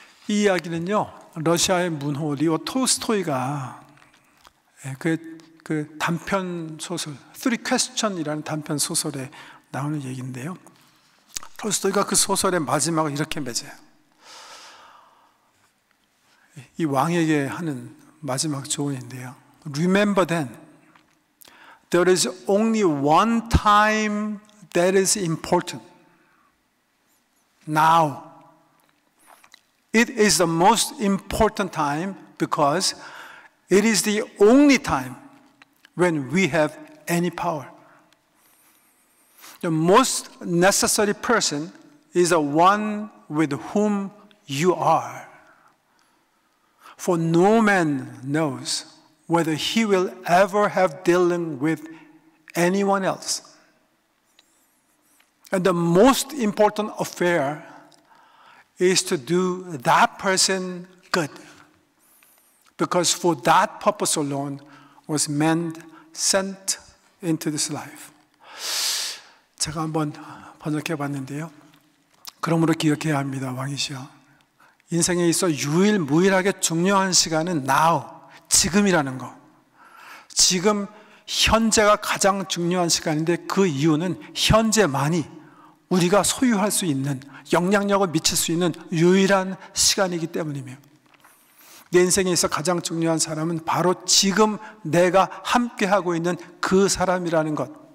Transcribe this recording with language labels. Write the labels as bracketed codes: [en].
[ko] 이 이야기는요, 러시아의 문호 리오 톨스토이가 그 단편 소설 Three Question이라는 단편 소설에 나오는 얘기인데요, 톨스토이가 그 소설의 마지막을 이렇게 맺어요. 이 왕에게 하는 마지막 조언인데요, [en] Remember then, there is only one time that is important. Now. It is the most important time because it is the only time when we have any power. The most necessary person is the one with whom you are. For no man knows whether he will ever have dealing with anyone else. And the most important affair is to do that person good, because for that purpose alone was man sent into this life. [ko] 제가 한번 번역해 봤는데요, 그러므로 기억해야 합니다, 왕이시여. 인생에 있어 유일무이하게 중요한 시간은 now, 지금이라는 거. 지금 현재가 가장 중요한 시간인데, 그 이유는 현재만이 우리가 소유할 수 있는, 영향력을 미칠 수 있는 유일한 시간이기 때문이며, 내 인생에 있어 가장 중요한 사람은 바로 지금 내가 함께하고 있는 그 사람이라는 것.